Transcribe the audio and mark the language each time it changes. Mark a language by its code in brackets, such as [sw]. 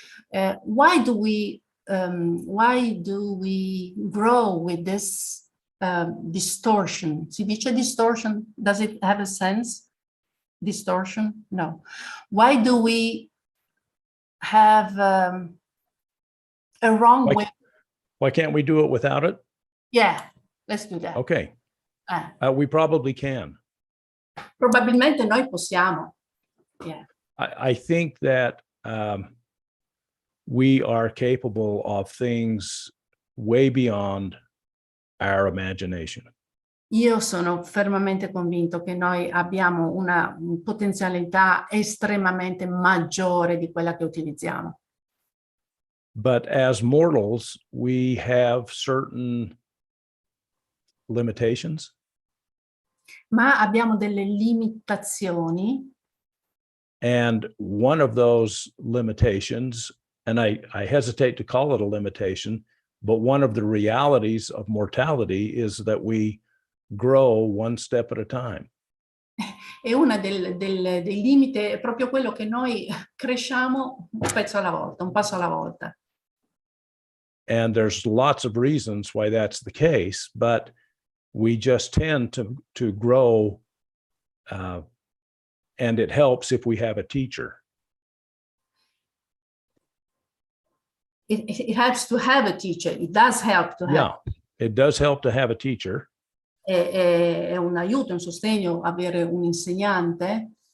[en] Why do we grow with this distortion? [it] Si dice [en] distortion? Does it have a sense? Distortion? No. Why do we have a wrong way? Why can't we do it without it? Yeah, let's do that. Okay. We probably can. [it] Probabilmente noi possiamo. [en] Yeah. I think that we are capable of things way beyond our imagination. [it] Io sono fermamente convinto che noi abbiamo una potenzialità estremamente maggiore di quella che utilizziamo. [en] But as mortals, we have certain limitations. [it] Ma abbiamo delle limitazioni. [en] And one of those limitations, and I hesitate to call it a limitation, but one of the realities of mortality is that we grow one step at a time. [it] E una dei limiti è proprio quello che noi cresciamo un pezzo alla volta, un passo alla volta. [en] And there's lots of reasons why that's the case, but we just tend to grow, and it helps if we have a teacher. It helps to have a teacher. It does help to have. Yeah, it does help to have a teacher. [it] È un aiuto, un sostegno avere un insegnante.